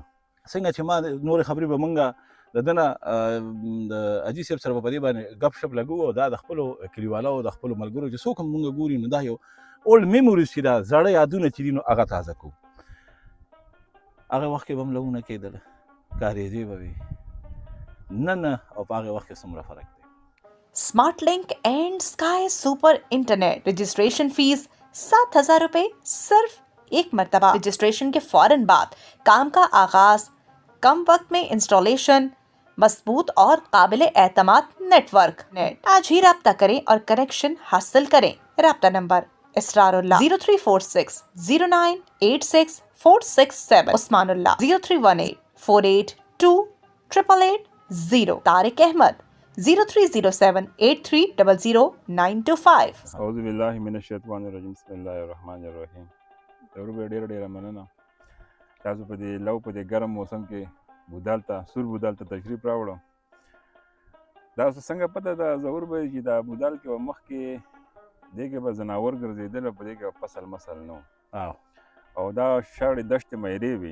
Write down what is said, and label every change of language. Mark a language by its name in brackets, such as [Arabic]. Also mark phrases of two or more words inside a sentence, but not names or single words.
[Pashto] څنګه چې ما نورې خبرې به مونږ د ده نه د حاجي صاحب سره به په دې باندې ګپ شپ لګو او دا د خپلو کلیوالو د خپلو ملګرو چې څوک هم مونږ ګوري نو دا یو [English] old memories [Pashto] چې دا زاړه یادونه چې دي نو هغه تازه کوو هغه وخت کې به هم لوونه کېدله کاریزې به وي نه او په هغې وخت کې څومره فرق دی [Urdu] اسمارٹ لنک اینڈ اسکائی سپر انٹرنیٹ [English] registration fee [Urdu] 7,000 روپے صرف ایک مرتبہ رجسٹریشن کے فوراً بعد کام کا آغاز کم وقت میں انسٹالیشن مضبوط اور قابل اعتماد نیٹ ورک آج ہی رابطہ کریں اور کنکشن حاصل کریں رابطہ نمبر इसरारुल्लाह 0346 0986 467 उस्मानुल्लाह 0318 482 888 0 तारिक अहमद 030783000925. [Arabic] اعوذ بالله من الشیطان الرجیم بسم الله الرحمن الرحیم. [Pashto] ضرور ډېره مننه تاسو په دې لو په دې ګرم موسم کې بودال ته سور بودال ته تشریف راوړم. دا څنګه پته ده ظهور به چې دا بودال کې به مخکې دې کې به ځناور ګرځېدل په دې کې به فصل مسل نه و او دا شاړې دښتې میرې وي.